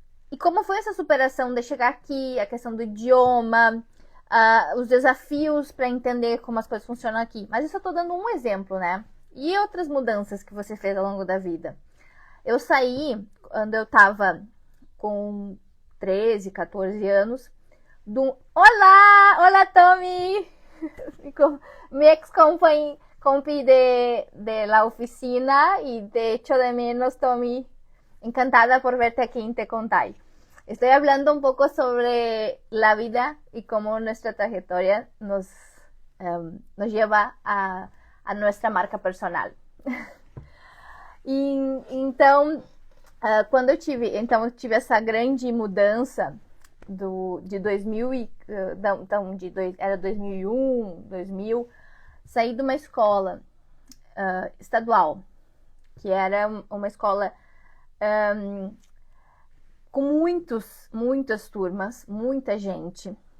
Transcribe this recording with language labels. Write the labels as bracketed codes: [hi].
[pt] E como foi essa superação de chegar aqui, a questão do idioma, os desafios para entender como as coisas funcionam aqui. Mas isso eu tô dando um exemplo, né? E outras mudanças que você fez ao longo da vida? Eu saí, quando eu tava com 13, 14 anos, do Olá! Olá, Tommy! [es] Mi ex compi de la oficina y te echo de menos, Tommy. Encantada por verte aquí en Te Contai. Estoy hablando un poco sobre la vida y cómo nuestra trayectoria nos lleva a nuestra marca personal. [pt] E então, quando eu tive essa grande mudança de 2000 era 2001, 2000, saí de uma escola estadual, que era uma escola com muitas turmas, muita gente.